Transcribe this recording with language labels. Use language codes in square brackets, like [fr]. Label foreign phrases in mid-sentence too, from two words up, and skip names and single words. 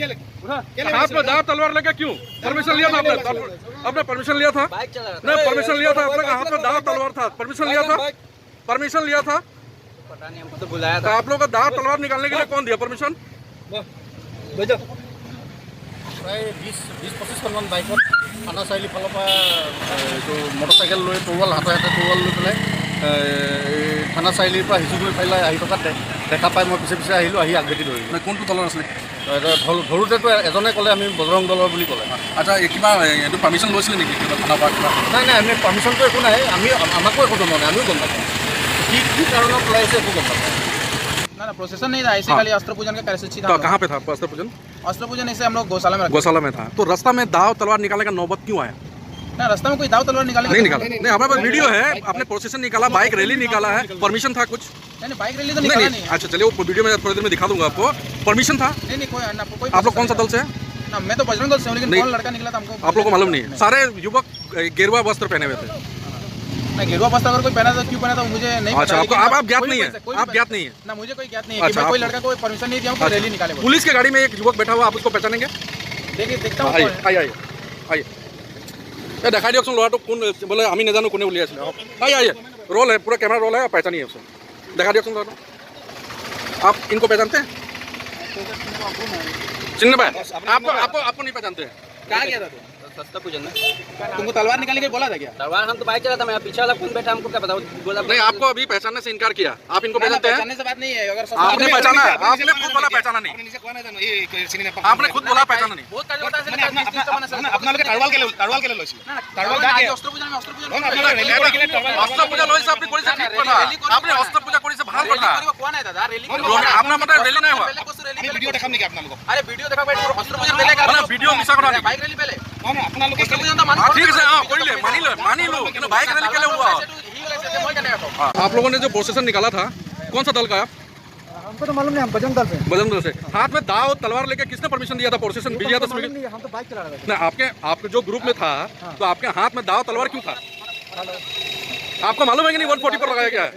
[hi] हाथ में दाव तलवार लेके क्यों परमिशन लिया था? आपने परमिशन लिया था? नहीं परमिशन लिया था, अपने हाथ में दाव तलवार था, परमिशन लिया था? परमिशन लिया था? पता नहीं, हमको तो बुलाया था। आप लोग का दाव तलवार निकालने के लिए कौन दिया परमिशन? [as] प्राय 20-25 বাইকত থানা চাৰিআলি ফালৰ পৰা এইটো মটৰচাইকেল লৈ তৰোৱাল হাতে তৰোৱাল লৈ পেলাই থানা চাৰিআলিৰ পৰা হিচুক লৈ পেলাই আহি থকা দেখা পাই মই পিছে পিছে আহিলোঁ, আহি আগভেটি ধৰিলোঁ। কোনটো দলৰ আছিলে? ধৰোঁতেতো এজনে ক'লে আমি বজৰং দলৰ বুলি ক'লে। আচ্ছা কিবা এইটো পাৰ্মিশ্যন লৈছিলে নেকি থানাৰ পৰা কিবা? নাই আমি পাৰ্মিশ্যনটো একো নাই, আমাকো একো জনোৱা নাই, আমিও গম নাপাওঁ কি কাৰণত ওলাইছে একো গম নাপাওঁ। [hi] ना प्रोसेसन नहीं था, ऐसे खाली अस्त्र पूजन का कार्यसूची था। तो कहाँ पे था अस्त्र पूजन? अस्त्र पूजन ऐसे हम लोग गौशाला में था। तो रास्ता में दाव तलवार निकालने का नौबत क्यों आया? ना रास्ता में कोई दाव तलवार निकाले नहीं निकाला, नहीं हमारे पास वीडियो है, आपने प्रोसेसन निकाला, बाइक रैली निकाला है, परमिशन था कुछ? नहीं बाइक रैली तो निकाला नहीं। अच्छा चलिए वो वीडियो में थोड़ी देर में दिखा दूंगा आपको। परमिशन था? नहीं कोई आप लोग कौन सा दल से है? ना मैं तो बजरंग दल से हूँ, लेकिन कौन लड़का निकला था हमको आप लोग को मालूम नहीं? सारे युवक गेरुआ वस्त्र पहने हुए थे। गेरुआ वस्त्र अगर कोई पहना था क्यों पहना था मुझे नहीं पता। अच्छा आपको आप ज्ञात नहीं है? आप ज्ञात नहीं है? ना मुझे कोई ज्ञात नहीं है कि कोई लड़का कोई परमिशन नहीं दिया हमको रैली निकाले। पुलिस के गाड़ी में एक युवक बैठा हुआ, आप उसको पहचानेंगे? देखिए देखता हूँ। [as] आइए দেখা দিয়কচোন ল'ৰাটো কোন বোলে আমি নাজানো কোনে উলিয়াইছিলে। [hi] आइए रोल है, पूरा कैमरा रोल है, आप पहचानिए उसको। [as] দেখা দিয়কচোন ল'ৰাটো। [hi] आप इनको पहचानते हैं? चिन्ह पाए? आपको नहीं पहचानते हैं? कहाँ गया था सस्ता पूजन में तुमको तलवार निकालने के बोला था क्या? तलवार हम तो बाइक चला था, मैं पीछे वाला कौन बैठा हमको क्या पता, बोला नहीं आपको अभी पहचानने से इनकार किया। आप इनको पहचानते हैं? पहचानने से बात नहीं है, अगर आपने पहचाना, आपने खुद बोला पहचाना नहीं, आपने खुद बोला पहचाना नहीं। बहुत कार्य होता है [as] অস্ত্র পূজা লৈছে আপনি কৰিছে ঠিক কথা, আপনি অস্ত্র পূজা কৰিছে ভাল কথা। আপনার মতে রেলি নাই হোৱা? ভিডিঅ' দেখাম নেকি আপোনালোকক? আরে ভিডিও দেখা পাই অস্ত্র পূজা বেলেগ মানে ভিডিও মিছা কথা নেকি? বাইক ৰেলি বেলেগ আপোনালোকে অস্ত্র পূজা মান [hi] ठीक है [as] কৰিলে মানিলো কিন্তু [hi] बाइक रैली के लिए हुआ। आप लोगों ने जो प्रोसेसन निकाला था कौन सा दल का? आप हमको तो मालूम नहीं, हम बजरंग दल से। बजरंग दल से। हाथ में दाव तलवार लेके किसने परमिशन दिया था? प्रोसेसन विजया दशमी के? हम तो बाइक चला रहे थे। नहीं आपके जो ग्रुप में था तो आपके हाथ में दाव तलवार क्यों था? आपको मालूम है कि नहीं 140 पर लगाया गया है?